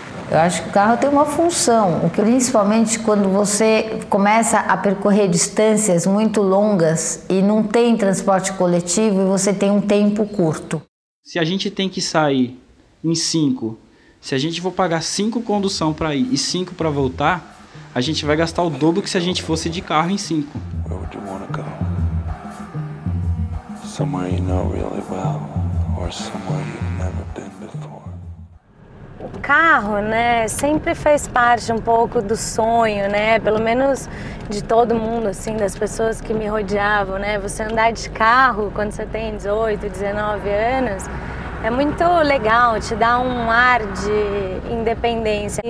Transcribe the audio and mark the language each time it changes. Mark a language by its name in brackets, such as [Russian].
[Portuguese] Eu acho que o carro tem uma função, principalmente quando você começa a percorrer distâncias muito longas e não tem transporte coletivo e você tem um tempo curto. Se a gente tem que sair em 5, se a gente for pagar 5 condução para ir e 5 para voltar, a gente vai gastar o dobro que se a gente fosse de carro em 5. [English] Where would you want to go? Somewhere you know really well, or somewhere you've never been before? [Portuguese] O carro, né, sempre fez parte um pouco do sonho, né, pelo menos de todo mundo, assim, das pessoas que me rodeavam, né, você andar de carro quando você tem 18, 19 anos, é muito legal, te dá um ar de independência.